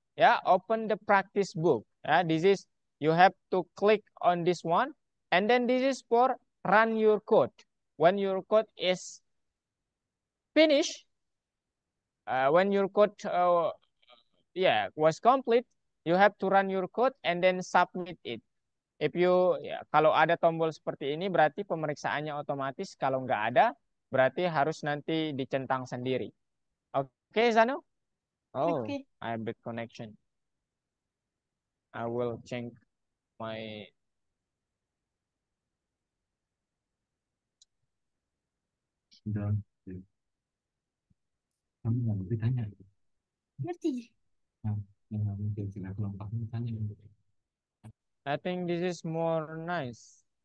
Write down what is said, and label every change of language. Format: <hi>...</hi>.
<en>Yeah, open the practice book. Yeah, this is, you have to click on this one, and then this is for run your code. When your code is finished, when your code was complete, you have to run your code and then submit it. If you</en> <id>kalau ada tombol seperti ini berarti pemeriksaannya otomatis, kalau nggak ada berarti harus nanti dicentang sendiri. Oke, Zano? Oh,</id> <en>Okay. I have bad connection. I will change my.</en> <id>Kamu nggak boleh tanya. Ngerti. Nah, yang mungkin sila kelompoknya tanya.</id> <en>I think this is more nice.</en>